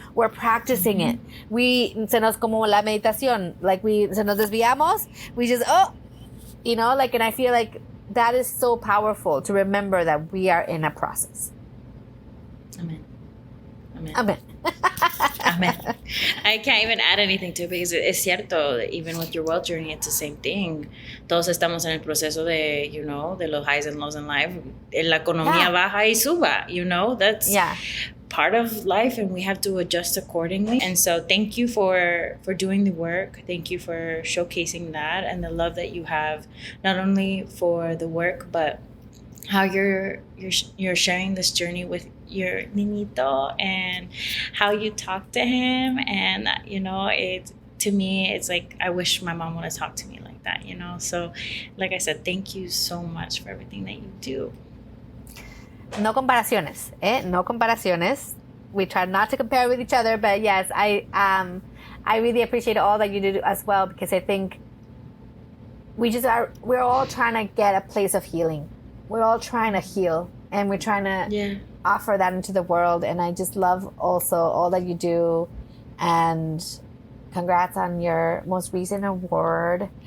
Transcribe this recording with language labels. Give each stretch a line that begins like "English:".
English: We're practicing it.
Spanish: Se nos como la meditación,
English: like
Spanish: se nos desviamos,
English: we just, you know, like, and I feel like that is so powerful to remember that we are in a process. Amen. Amen. Amen. Amen. I can't even add anything to it, because
Spanish: es cierto,
English: even with your wealth journey, it's the same thing.
Spanish: Todos estamos en el proceso de,
English: you know,
Spanish: de los
English: highs and lows in life.
Spanish: La economía baja y suba,
English: you know, that's part of life, and we have to adjust accordingly. And so thank you for doing the work. Thank you for showcasing that and the love that you have, not only for the work, but how you're sharing this journey with your niñito, and how you talk to him. And, you know, to me, it's like, I wish my mom would have talked to me like that, you know? So, like I said, thank you so much for everything that you do.
Spanish: No comparaciones, No comparaciones.
English: We try not to compare with each other, but yes, I really appreciate all that you do as well, because I think we're all trying to get a place of healing. We're all trying to heal, and we're trying to offer that into the world. And I just love also all that you do, and congrats on your most recent award.